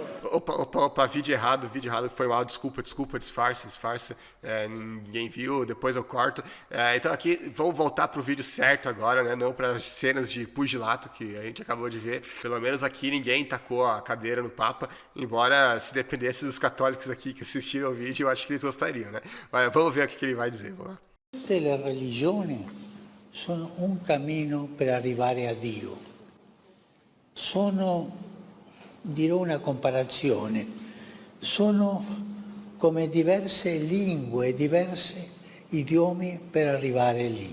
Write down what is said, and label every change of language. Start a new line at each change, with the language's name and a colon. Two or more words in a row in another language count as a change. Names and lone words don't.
Portuguese: Opa, vídeo errado, foi mal, desculpa, disfarça, ninguém viu, depois eu corto. Então aqui, vamos voltar pro vídeo certo agora, né, não para as cenas de pugilato que a gente acabou de ver. Pelo menos aqui ninguém tacou a cadeira no Papa, embora se dependesse dos católicos aqui que assistiram o vídeo, eu acho que eles gostariam, né. Mas vamos ver o que ele vai dizer, vamos lá.
Italian: Tutte le religioni sono un cammino per arrivare a Dio. Sono, dirò una comparazione, sono come diverse lingue, diversi idiomi per arrivare lì.